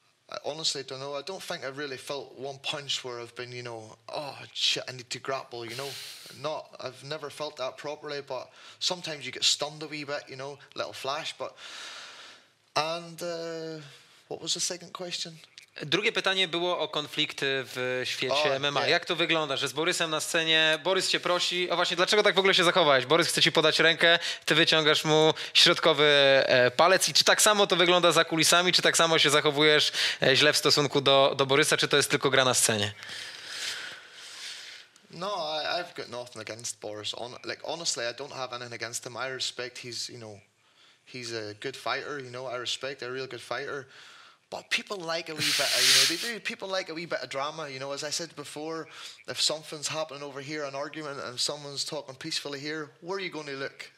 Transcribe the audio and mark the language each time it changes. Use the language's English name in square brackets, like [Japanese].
[English] I honestly don't know. I don't think I really felt one punch where I've been, you know, oh shit, I need to grapple, you know. I've never felt that properly, but sometimes you get stunned a wee bit, you know, little flash, but... And what was the second question? [Polish] Drugie pytanie było o konflikty w świecie MMA. Nie. Jak to wygląda, że z Borysem na scenie, Borys cię prosi, o właśnie, dlaczego tak w ogóle się zachowałeś? Borys chce ci podać rękę, ty wyciągasz mu środkowy palec i czy tak samo to wygląda za kulisami, czy tak samo się zachowujesz źle w stosunku do Borysa, czy to jest tylko gra na scenie? [English] No, I've got nothing against Boris. Honestly, I don't have anything against him. I respect he's a good fighter, you know, I respect a real good fighter. But people like a wee bit of, you know, they do. People like a wee bit of drama, you know. As I said before, if something's happening over here, an argument, and someone's talking peacefully here, where are you going to look?